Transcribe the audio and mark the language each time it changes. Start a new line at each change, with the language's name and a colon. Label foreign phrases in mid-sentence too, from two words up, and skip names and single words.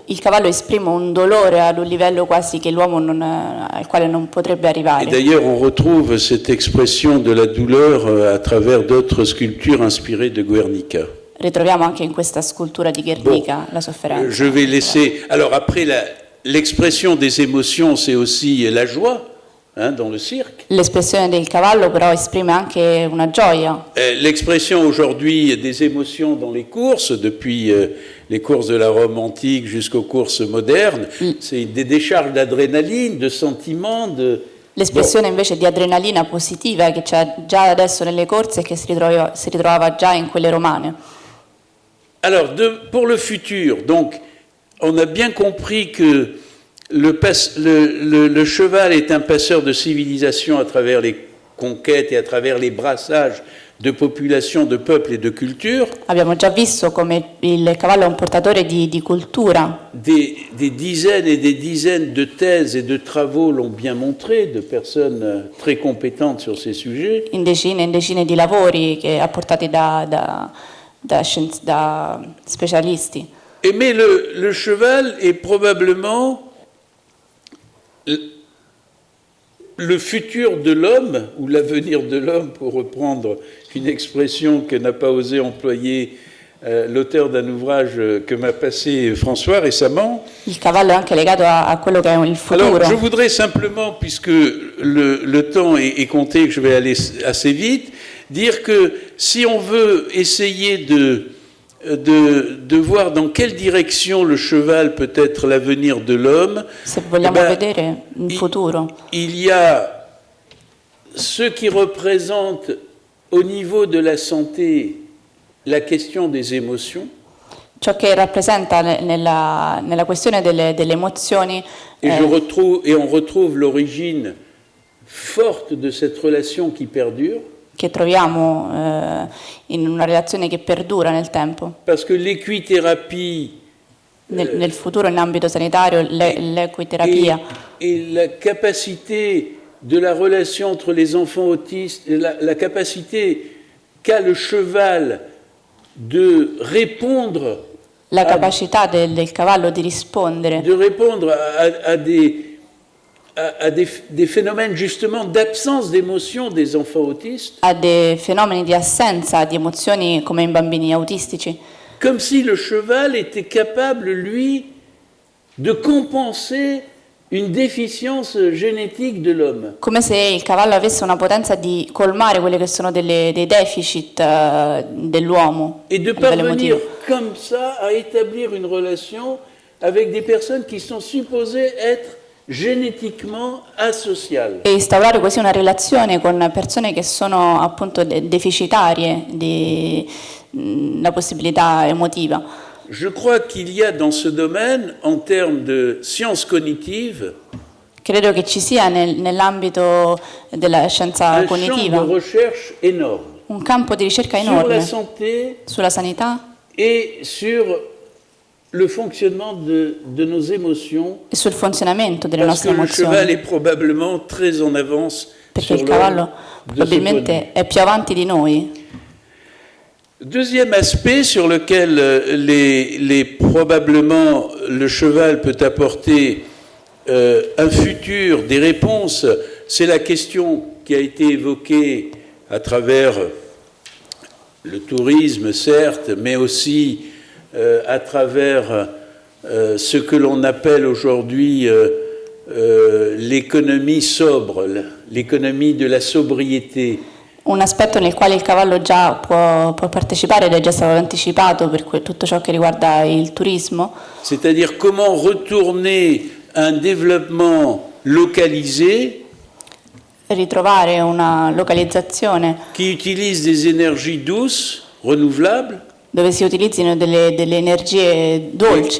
Italian: Il cavallo esprime un dolore ad un livello quasi che l'uomo al quale non potrebbe
French: Et
Italian: arrivare.
French: d'ailleurs, on retrouve cette expression de la douleur à travers d'autres sculptures inspirées de Guernica.
Italian: Ritroviamo anche in questa scultura di Guernica la sofferenza.
French: Je vais laisser... Alors après, l'expression des émotions, c'est aussi la joie, hein, dans le cirque.
Italian: L'espressione del cavallo però esprime anche una gioia.
French: L'expression aujourd'hui des émotions dans les courses, depuis les courses de la Rome antique jusqu'aux courses modernes, c'est des décharges d'adrénaline, de sentiments, de...
Italian: L'espressione invece di adrenalina positiva che c'è già adesso nelle corse e che si ritrovava già in quelle romane.
French: Alors, pour le futur, donc, on a bien compris que le cheval est un passeur de civilisation à travers les conquêtes et à travers les brassages de populations, de peuples et de cultures.
Italian: Abbiamo già visto come il cavallo è un portatore di cultura.
French: Des dizaines et des dizaines de thèses et de travaux l'ont bien montré, de personnes très compétentes sur ces sujets.
Italian: In decine di lavori che apportati da specialisti.
French: Mais le cheval est probablement le futur de l'homme, ou l'avenir de l'homme, pour reprendre une expression que n'a pas osé employer l'auteur d'un ouvrage que m'a passé François récemment.
Italian: Il cavallo è anche legato a quello che è il futuro.
French: Alors, je voudrais simplement, puisque le temps est compté, que je vais aller assez vite, dire que si on veut essayer de voir dans quelle direction le cheval peut être l'avenir de l'homme,
Italian: Se vogliamo vedere il futuro,
French: il y a ce qui représente au niveau de la santé la question des émotions.
Italian: ciò che rappresenta nella questione delle emozioni,
French: Et on retrouve l'origine forte de cette relation qui perdure.
Italian: che troviamo in una relazione che perdura nel tempo.
French: Parce que l'équithérapie
Italian: Nel futuro, in ambito sanitario, l'equiterapia
French: et la capacité de la relation entre les enfants autistes, la capacité qu'a le cheval de répondre,
Italian: la capacità del cavallo di rispondere
French: à des phénomènes justement d'absence d'émotion des enfants autistes,
Italian: a dei fenomeni di assenza di emozioni come in bambini autistici,
French: comme si le cheval était capable, lui, de compenser une déficience génétique de l'homme.
Italian: come se il cavallo avesse una potenza di colmare quelli che sono dei deficit dell'uomo
French: Et de
Italian: a livello
French: parvenir
Italian: emotivo.
French: comme ça à établir une relation avec des personnes qui sont supposées être génétiquement asociales.
Italian: E instaurare così una relazione con persone che sono appunto deficitarie di la possibilità emotiva.
French: Je crois qu'il y a dans ce domaine, en termes de sciences cognitives,
Italian: Credo che ci sia nell'ambito della scienza
French: un champ
Italian: cognitiva
French: de recherche énorme
Italian: un campo di ricerca
French: sur la
Italian: enorme
French: santé
Italian: sulla sanità
French: et sur le fonctionnement de nos émotions,
Italian: e sul funzionamento delle
French: parce que
Italian: nostre
French: le cheval
Italian: emozioni,
French: est probablement très en avance
Italian: perché
French: sur
Italian: il cavallo
French: l'homme de ce point de vue.
Italian: probabilmente è più avanti di noi.
French: Deuxième aspect sur lequel probablement le cheval peut apporter un futur, des réponses, c'est la question qui a été évoquée à travers le tourisme, certes, mais aussi à travers ce que l'on appelle aujourd'hui l'économie sobre, l'économie de la sobriété.
Italian: Un aspetto nel quale il cavallo già può partecipare ed è già stato anticipato per tutto ciò che riguarda il turismo.
French: C'est-à-dire comment retourner un développement localisé
Italian: Ritrovare una localizzazione
French: qui utilise des énergies douces, renouvelables.
Italian: dove si utilizzino delle energie dolci.